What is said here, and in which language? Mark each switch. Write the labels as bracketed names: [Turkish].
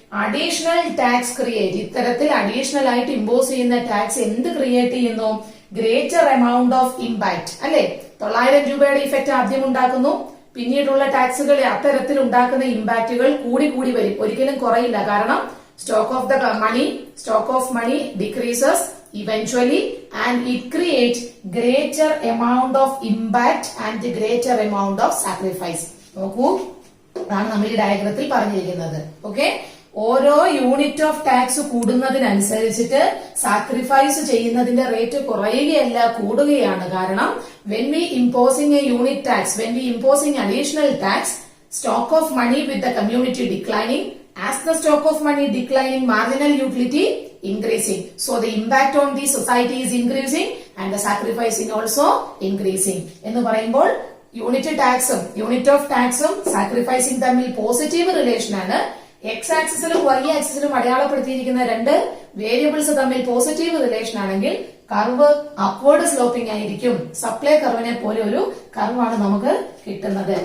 [Malayalam] Additional tax create. ഇത്തരത്തിൽ additional ആയിട്ട് impose ചെയ്യുന്ന ടാക്സ് എന്ത് ക്രിയേറ്റ് ചെയ്യുന്നു? [English] Greater amount of impact. [Malayalam] അല്ലെ? 900 രൂപയുടെ ഇഫക്റ്റ് ആദ്യം ഉണ്ടാക്കുന്നു. പിന്നീടുള്ള ടാക്സുകൾ അത്തരത്തിൽ ഉണ്ടാക്കുന്ന ഇമ്പാക്റ്റുകൾ കൂടി വരും, ഒരിക്കലും കുറയില്ല. കാരണം [English] Stock of money decreases eventually and it creates greater amount of impact and greater amount of sacrifice. [Malayalam] നോക്കൂ, അതാണ് നമ്മൾ ഈ ഡയഗ്രത്തിൽ പറഞ്ഞിരിക്കുന്നത്. ഓക്കെ, ഓരോ യൂണിറ്റ് ഓഫ് ടാക്സ് കൂടുന്നതിനനുസരിച്ചിട്ട് സാക്രിഫൈസ് ചെയ്യുന്നതിന്റെ റേറ്റ് കുറയുകയല്ല, കൂടുകയാണ്. കാരണം [English] when we imposing a unit tax, when we imposing additional tax, stock of money with the community declining. As the stock of money declining, marginal utility increasing. So the impact on the society is increasing and the sacrificing also increasing. [Malayalam] എന്ന് പറയുമ്പോൾ unit of ടാക്സും sacrificing തമ്മിൽ positive relation ആണ്. X ആക്സിസിലും Y ആക്സിസിലും അടയാളപ്പെടുത്തിയിരിക്കുന്ന രണ്ട് variables തമ്മിൽ positive relation ആണെങ്കിൽ curve upward sloping ആയിരിക്കും. Supply കർവിനെ പോലെ ഒരു കർവാണ് നമുക്ക് കിട്ടുന്നത്.